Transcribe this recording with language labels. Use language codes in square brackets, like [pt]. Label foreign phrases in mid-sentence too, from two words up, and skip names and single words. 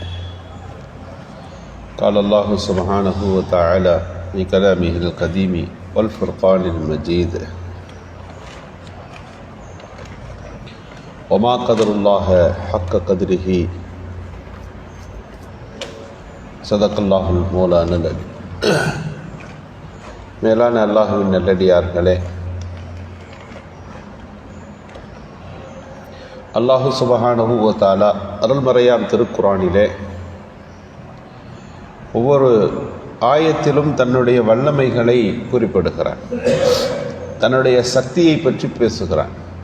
[ar] قال الله سبحانه وتعالى في كلامه القديم والفرقان المجيد: وما قدر الله حق قدره صدق الله المولانا العلي. [ta] மேலான அல்லாஹ்வின் நல்லடியார்களே, [ar] الله سبحانه وتعالى [ta] அருள்மறையாம் திருக்குர்ஆனிலே ஒவ்வொரு ஆயத்திலும் தன்னுடைய வல்லமைகளை குறிப்பிடுகிறான், தன்னுடைய சக்தியை பற்றி பேசுகிறான்.